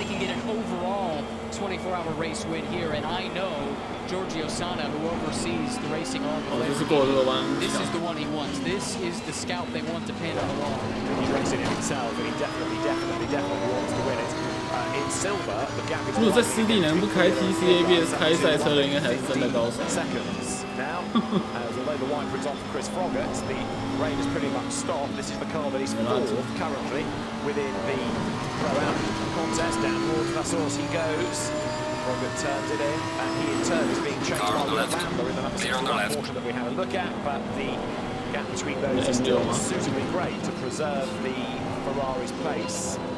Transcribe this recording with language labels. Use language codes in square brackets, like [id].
[en] They can get an overall 24-hour race win here, and I know Giorgio Sana, who oversees the racing along the way, this is the one he wants. This is the scalp they want to pin along. He's racing it himself, and he definitely wants to win it. In silver, the gap is [zh] 如果在湿地能不开 TCABS 开赛车的，应该还是真的高手。 [en] seconds now, as although the wiper is on for Chris Froggatt, the rain has pretty much stopped. This is the car that is fourth currently within the Pro Am contest. Down towards Vassos he goes. Morgan turns it in, and he in turn is being chased by Will Bandler in the number 61 portion that we had a look at, but the gap between those is still suitably great to preserve the Ferrari's pace.